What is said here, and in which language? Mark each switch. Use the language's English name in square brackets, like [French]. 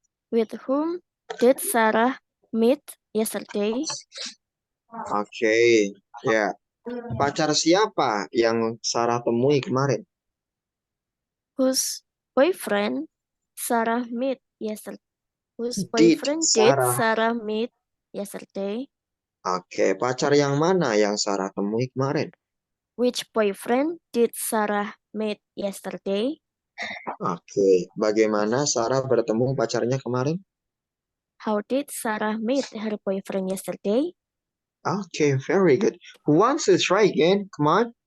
[English] With whom did Sarah meet yesterday? [Indonesian] Oke, ya. Pacar siapa yang Sarah temui kemarin? [English] Whose boyfriend Sarah meet yesterday? Whose Did boyfriend did Sarah- Sarah meet yesterday? [Indonesian] Oke, pacar yang mana yang Sarah temui kemarin? [English] Which boyfriend did Sarah meet yesterday? [Indonesian] Oke, bagaimana Sarah bertemu pacarnya kemarin? [English] How did Sarah meet her boyfriend yesterday? Okay, very good. Who wants to try again? Come on.